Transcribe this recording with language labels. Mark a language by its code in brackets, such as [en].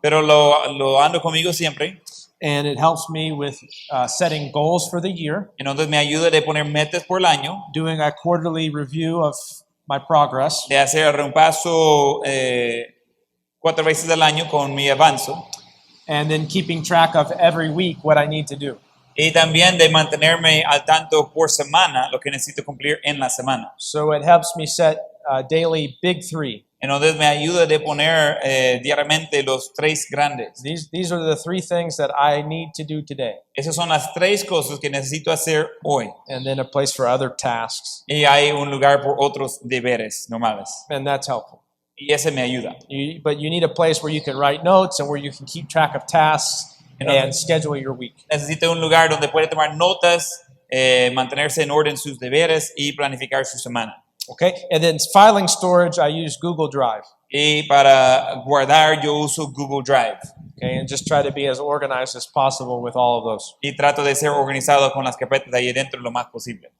[es] pero lo ando conmigo siempre. [en] and it helps me with setting goals for the year, [es] Entonces me ayuda de poner metas por el año, [en] doing a quarterly review of my progress, [es] de hacer el repaso 4 veces al año con mi avanzo [en] and then keeping track of every week what I need to do. [es] y también de mantenerme al tanto por semana lo que necesito cumplir en la semana. [en] So it helps me set daily big three. [es] Entonces me ayuda de poner diariamente los 3 grandes. [en] These are the 3 things that I need to do today. [es] Esas son las 3 cosas que necesito hacer hoy. [en] And then a place for other tasks. [es] Y hay un lugar por otros deberes normales. [en] And that's helpful. [es] Y ese me ayuda. [en] But you need a place where you can write notes and where you can keep track of tasks and schedule your week. [es] Necesita un lugar donde puede tomar notas, mantenerse en orden sus deberes y planificar su semana. [en] Okay? And then filing storage, I use Google Drive. [es] Y para guardar yo uso Google Drive. [en] Okay? And just try to be as organized as possible with all of those. [es] Y trato de ser organizado con las carpetas ahí dentro lo más posible.